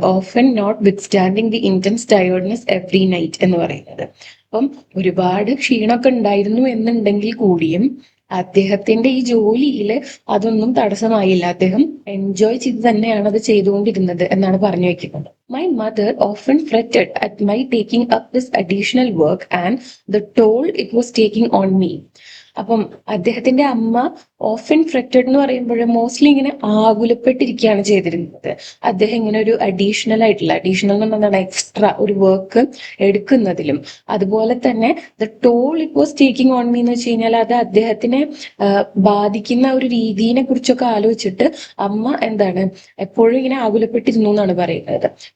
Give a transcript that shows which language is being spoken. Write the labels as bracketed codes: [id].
[en] often notwithstanding the intense tiredness every night [ml] എന്ന് പറയുന്നത്. അപ്പം ഒരുപാട് ക്ഷീണമൊക്കെ ഉണ്ടായിരുന്നു എന്നുണ്ടെങ്കിൽ കൂടിയും അദ്ദേഹത്തിന്റെ ഈ ജോലിയിൽ അതൊന്നും തടസ്സമായില്ല. അദ്ദേഹം എൻജോയ് ചെയ്ത് തന്നെയാണ് അത് ചെയ്തുകൊണ്ടിരുന്നത് എന്നാണ് പറഞ്ഞു വെക്കുന്നത്. [en] My mother often fretted at my taking up this additional work and the toll it was taking on me. [ml] അപ്പം അദ്ദേഹത്തിന്റെ അമ്മ ഓഫൻ ഫ്രെറ്റഡ് എന്ന് പറയുമ്പോൾ മോസ്റ്റ്ലി ഇങ്ങനെ ആകുലപ്പെട്ടിരിക്കുകയാണ് ചെയ്തിരുന്നത്. അദ്ദേഹം ഇങ്ങനെ ഒരു അഡീഷണൽ എന്ന് പറഞ്ഞാൽ എക്സ്ട്രാ ഒരു വർക്ക് എടുക്കുന്നതിലും, അതുപോലെ തന്നെ [en] the toll it was taking on me [ml] എന്ന് വെച്ച് കഴിഞ്ഞാൽ അത് അദ്ദേഹത്തിനെ ബാധിക്കുന്ന ഒരു രീതിയെ കുറിച്ചൊക്കെ ആലോചിച്ചിട്ട് അമ്മ എന്താണ് എപ്പോഴും ഇങ്ങനെ ആകുലപ്പെട്ടിരുന്നു എന്നാണ് പറയുന്നത്.